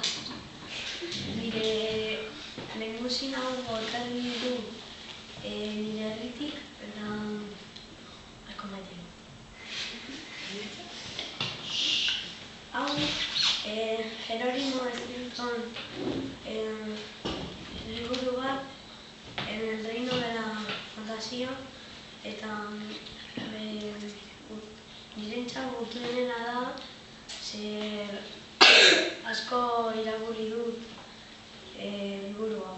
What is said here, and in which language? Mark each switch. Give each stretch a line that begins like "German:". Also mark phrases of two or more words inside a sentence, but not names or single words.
Basque: Nire lehengusina hau ekarri du nire herritik eta asko maite du. Hau, Jerónimo Stilton liburu bat En el reino de la fantasía eta nirentzat gutuenena da zer asko irakurri dut liburu hau.